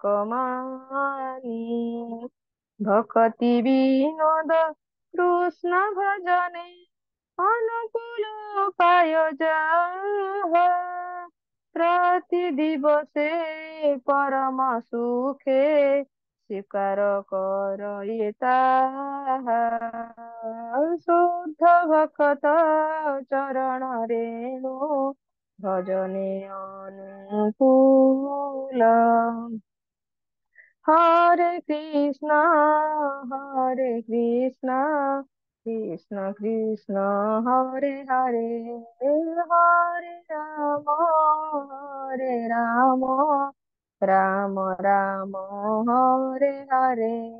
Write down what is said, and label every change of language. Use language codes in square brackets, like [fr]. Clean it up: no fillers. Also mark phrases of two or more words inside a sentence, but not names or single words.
[bn] মানি ভকতি বিনোদ কৃষ্ণ ভজনে অনুকূল পায় যাহা প্রতি দিবসে পরম সুখে স্বীকার কর তাহা শুদ্ধ ভকত চরণ রেণু ভজনে [sa] অনুকূল हरे हरे कृष्ण कृष्ण कृष्ण हरे हरे हरे राम हरे राम राम राम हरे हरे.